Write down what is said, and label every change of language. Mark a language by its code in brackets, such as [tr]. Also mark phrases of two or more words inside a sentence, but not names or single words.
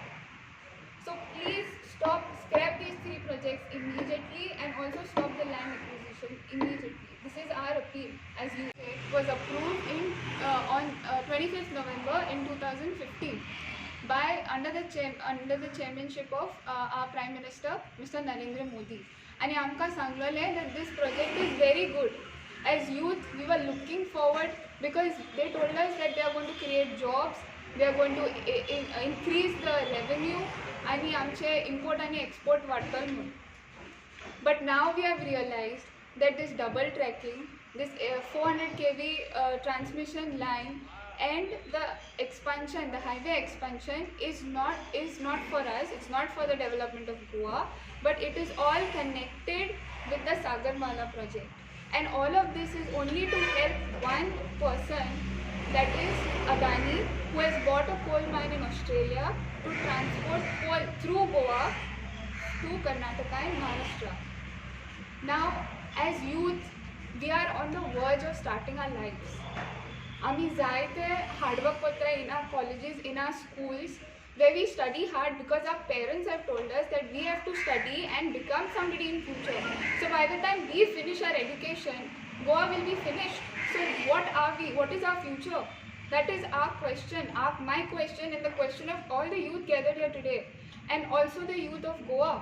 [en] So please scrap these 3 projects immediately and also stop the land acquisition immediately. This is our appeal as you say. It was approved on 25th November in 2015 by under the chairmanship of our Prime Minister Mr. Narendra Modi. And [kok] आमकां सांगलेलें [en] that this project is very good. As youth, we were looking forward because they told us that they are going to create jobs, they are going to increase the revenue, [kok] आणि आमचे import आणि export वाडटल म्हणून. [en] But now we have realized that this double tracking, this 400 kV transmission line and the expansion, the highway expansion is not for us, it's not for the development of Goa, but it is all connected with the Sagarmala project. And all of this is only to help one person, that is Adani, who has bought a coal mine in Australia to transport coal through Goa to Karnataka and Maharashtra. Now, as youth, we are on the verge of starting our lives. [kok] आमी जायते hardwork करता [en] in our colleges, in our schools, where we study hard because our parents have told us that we have to study and become somebody in future. So by the time we finish our education, Goa will be finished. So what are we? What is our future? That is our question, my question, and the question of all the youth gathered here today, and also the youth of Goa.